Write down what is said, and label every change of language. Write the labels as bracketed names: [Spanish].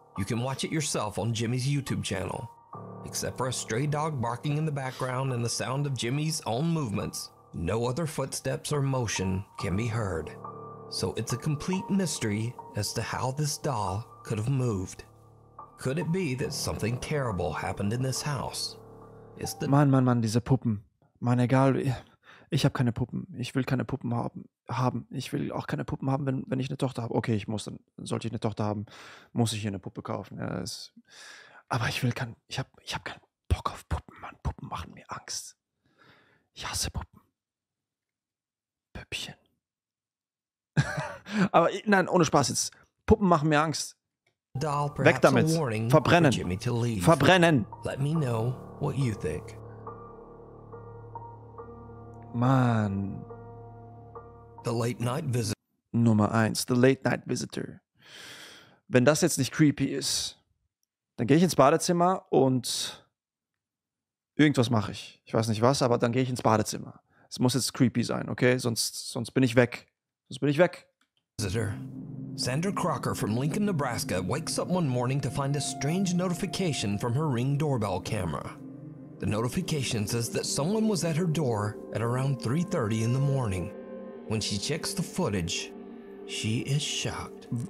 [English] You can watch it yourself on Jimmy's YouTube channel. Except for a stray dog barking in the background and the sound of Jimmy's own movements, no other footsteps or motion can be heard. So it's a complete mystery as to how this doll could have moved. Could it be that something terrible happened in this house? Is the [German] Mann, diese Puppen. Mann, egal. Ich habe keine Puppen. Ich will keine Puppen haben. Ich will auch keine Puppen haben, wenn ich eine Tochter habe. Okay, dann sollte ich eine Tochter haben, muss ich hier eine Puppe kaufen. Ja, aber ich hab keinen Bock auf Puppen, Mann. Puppen machen mir Angst. Ich hasse Puppen. Püppchen. Aber nein, ohne Spaß jetzt. Puppen machen mir Angst. [English] doll [German] Weg [English] perhaps a [German] damit. [English] warning [German] Verbrennen. [English] for Jimmy to leave? [German] Verbrennen. [English] Let me know what you think. [German] Mann. [English] The late night visit. [German] Nummer 1. [English] The Late Night Visitor. [German] Wenn das jetzt nicht creepy ist, dann gehe ich ins Badezimmer und irgendwas mache ich. Ich weiß nicht was, aber dann gehe ich ins Badezimmer. Es muss jetzt creepy sein, okay? Sonst bin ich weg. [English] Visitor. Sandra Crocker from Lincoln, Nebraska wakes up one morning to find a strange notification from her Ring doorbell camera. The notification says that someone was at her door at around 3:30 in the morning. When she checks the footage, she is shocked.